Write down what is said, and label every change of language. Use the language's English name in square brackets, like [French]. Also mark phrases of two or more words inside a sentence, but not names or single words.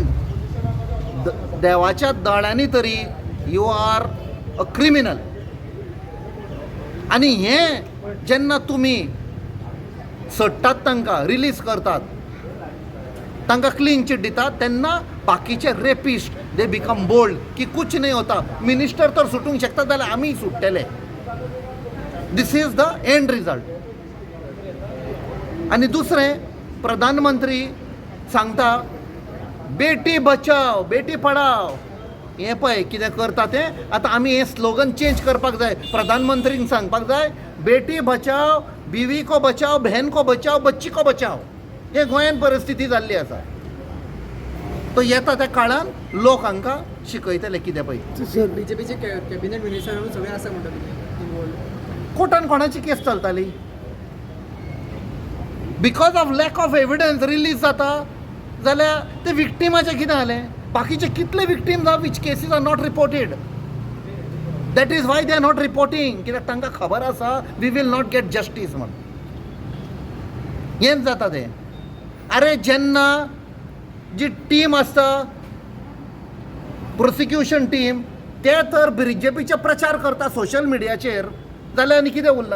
[Konkani] देवाच्या दोळ्यांनी तरी [English] you are a criminal. [Konkani] आनी हें जेन्ना तुमी सोडटात तांकां रिलीज करतात तांकां क्लीन चिट दितात तेन्ना बाकीचे रेपिस्ट [English] they become bold [Hindi] की कुछ नाही होता. [Konkani] मिनिस्टर तर सुटूंक शकता जाल्यार आमी सुट्टेले. [English] this is the end result. [Konkani] आनी दुसरें प्रधानमंत्री सांगता [Hindi] बेटी बचाव बेटी पढाव. [Konkani] हें पळय कितें करता तें. आतां आमी हें [English] slogan change [Konkani] करपाक जाय. प्रधानमंत्रीक सांगपाक जाय [Hindi] बेटी बचाव बीवी को बचाव बहन को बचाव बच्ची को बचाव. [Konkani] हे गोंयान परिस्थिती जाल्ली आसा. तो येता त्या काळान लोक हांकां शिकयतले कितें पळय. बीजेपीचे [English] cabinet minister [Konkani] सगळे आसा म्हणटा तुमी इनवॉल्ड. कोर्टान कोणाची केस चलताली [English] because of lack of evidence [Konkani] रिलीज जाता जाल्यार ते विक्टिमाचें कितें जालें. बाकीचे कितले विक्टीम्स आहा [English] which cases are not reported. that is why they are not reporting. [Konkani] कित्याक तांकां खबर आसा [English] we will not get justice [Konkani] म्हण. हेंच जाता तें. अरे जेन्ना जी टीम आसता [English] prosecution team [Konkani] ते तर बीजेपीचे प्रचार करता [English] social mediaचेर [Konkani] जाल्यार आनी कितें उरलां.